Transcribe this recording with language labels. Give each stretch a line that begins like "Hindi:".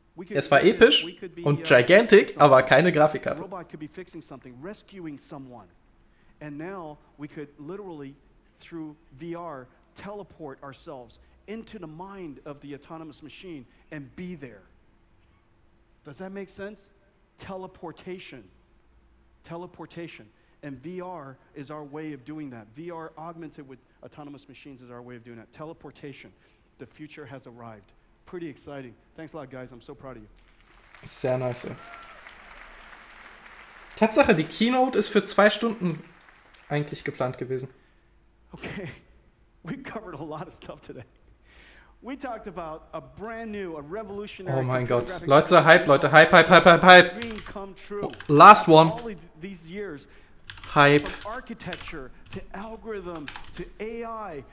German: Es war episch und gigantic, aber keine Grafikkarte.
English: Robot could be fixing something, rescuing someone. And now we could literally, through VR, teleport ourselves into the mind of the autonomous machine and be there. Does that make sense? Teleportation. Teleportation. And VR is our way of doing that. VR augmented with autonomous machines is our way of doing that. Teleportation. The future has arrived. Pretty exciting. Thanks a lot, guys. I'm so proud of you.
German: Sehr nice. Tatsache, die Keynote ist für 2 Stunden eigentlich geplant gewesen.
English: Okay, we covered a lot of stuff today. We talked about a brand new, a revolutionary.
German: Oh mein Gott. Leute, Hype.
English: Dream come true. Last one. All these years. Hype. From architecture to algorithm to AI